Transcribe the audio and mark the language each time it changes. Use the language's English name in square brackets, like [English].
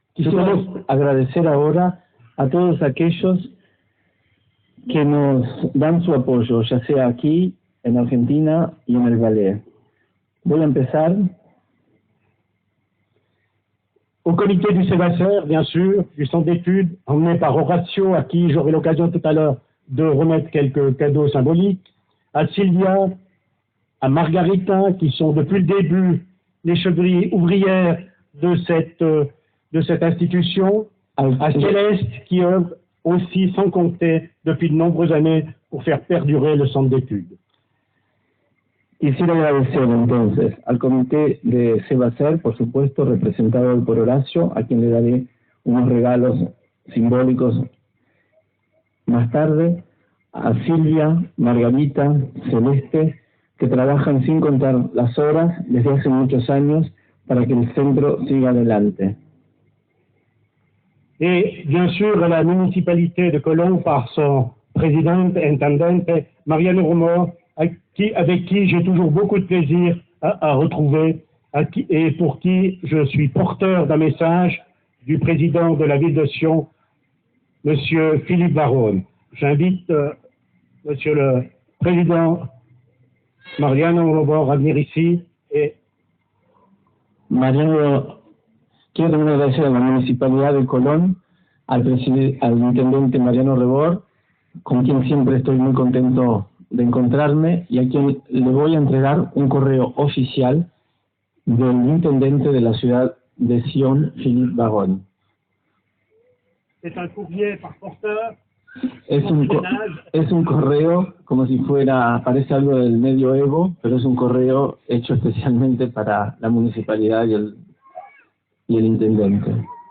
[Spanish] Quisiera agradecer ahora a todos aquellos que nos dan su apoyo, ya sea aquí, en Argentina y en el ballet. Voy a empezar. [French] au comité du Sévassaire, bien sûr, du centre d'études, emmené par Horacio, à qui j'aurai l'occasion tout à l'heure de remettre quelques cadeaux symboliques, à Sylvia, à Margarita, qui sont depuis le début les chevilles ouvrières de cette institution, à Céleste, qui œuvre aussi sans compter depuis de nombreuses années pour faire perdurer le centre d'études. [Spanish] Quisiera agradecer entonces al comité de Sévassaire, por supuesto, representado hoy por Horacio, a quien le daré unos regalos simbólicos más tarde, a Silvia, Margarita, Celeste, que trabajan sin contar las horas desde hace muchos años para que el centro siga adelante. [French] Et bien sûr, à la municipalité de Cologne, par son présidente, intendante, Mariano Romor, avec qui j'ai toujours beaucoup de plaisir à retrouver, et pour qui je suis porteur d'un message du président de la ville de Sion, Monsieur Philippe Baron. J'invite Monsieur le Président Mariano Romor à venir ici. Et [Spanish] Mariano, quiero también agradecer a la Municipalidad de Colón, al intendente Mariano Rebor, con quien siempre estoy muy contento de encontrarme y a quien le voy a entregar un correo oficial del intendente de la ciudad de Sion, Philippe Baron. [French] c'est un courrier par porteur. [Spanish] Es un correo como si fuera, parece algo del medioevo, pero es un correo hecho especialmente para la municipalidad y el intendente.